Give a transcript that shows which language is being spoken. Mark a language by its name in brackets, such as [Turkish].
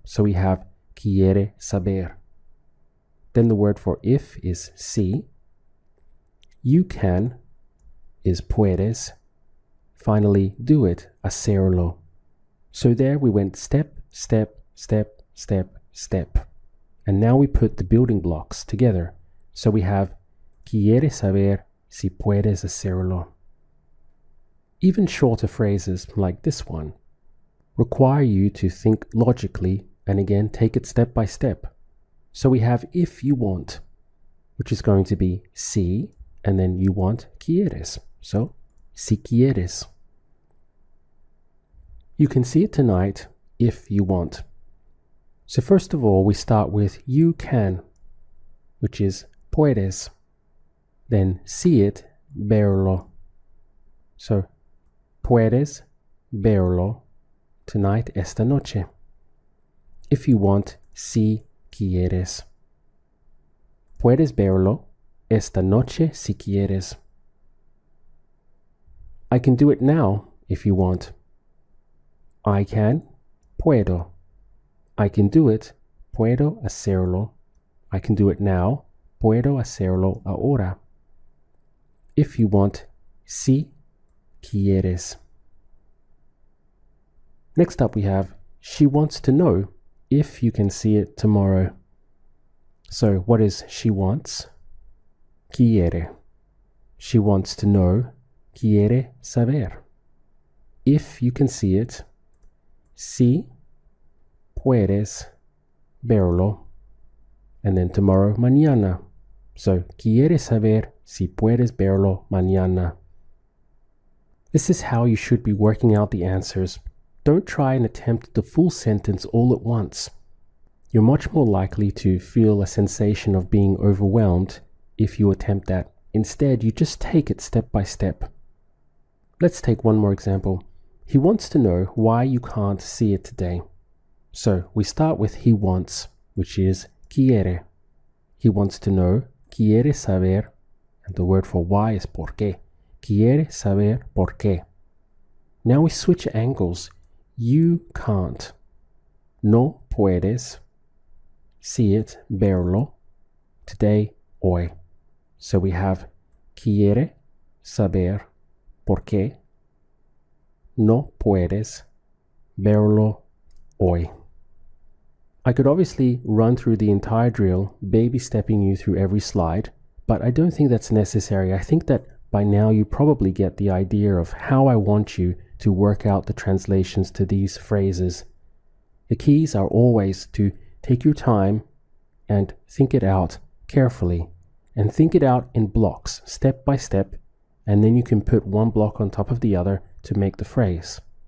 [English] So we have [Spanish] quiere saber. [English] Then the word for if is si. You can is [Spanish] puedes. [English] Finally, do it, [Spanish] hacerlo. [English] So there we went step, step, step, step, step. And now we put the building blocks together. So we have [Spanish] quiere saber si puedes hacerlo. [English] Even shorter phrases like this one require you to think logically and again take it step by step. So we have if you want, which is going to be [Spanish] si, [English] and then you want, [Spanish] quieres. [English] So, [Spanish] si quieres. [English] You can see it tonight if you want. So first of all, we start with you can, which is [Spanish] puedes. [English] Then see it, [Spanish] verlo. So, puedes verlo [English] tonight, [Spanish] esta noche. [English] If you want, [Spanish] si quieres. Puedes verlo esta noche si quieres. [English] I can do it now if you want. I can, [Spanish] puedo. [English] I can do it, [Spanish] puedo hacerlo. [English] I can do it now, [Spanish] puedo hacerlo ahora. [English] If you want, [Spanish] si quieres. [English] Next up we have, she wants to know if you can see it tomorrow. So what is she wants? [Spanish] Quiere. [English] She wants to know, [Spanish] quiere saber. [English] If you can see it, [Spanish] si puedes verlo. [English] And then tomorrow, [Spanish] mañana. [English] So, [Spanish] quiere saber si puedes verlo mañana. [English] This is how you should be working out the answers. Don't try and attempt the full sentence all at once. You're much more likely to feel a sensation of being overwhelmed if you attempt that. Instead, you just take it step by step. Let's take one more example. He wants to know why you can't see it today. So, we start with he wants, which is [Spanish] quiere. [English] He wants to know, [Spanish] quiere saber, [English] and the word for why is [Spanish] por qué. Quiere saber por qué. [English] Now we switch angles. You can't. [Spanish] No puedes [English] see it, [Spanish] verlo, [English] today, [Spanish] hoy. [English] So we have [Spanish] quiere saber por qué no puedes verlo hoy. [English] I could obviously run through the entire drill, baby stepping you through every slide, but I don't think that's necessary. I think that by now you probably get the idea of how I want you to work out the translations to these phrases. The keys are always to take your time and think it out carefully, and think it out in blocks, step by step, and then you can put one block on top of the other to make the phrase.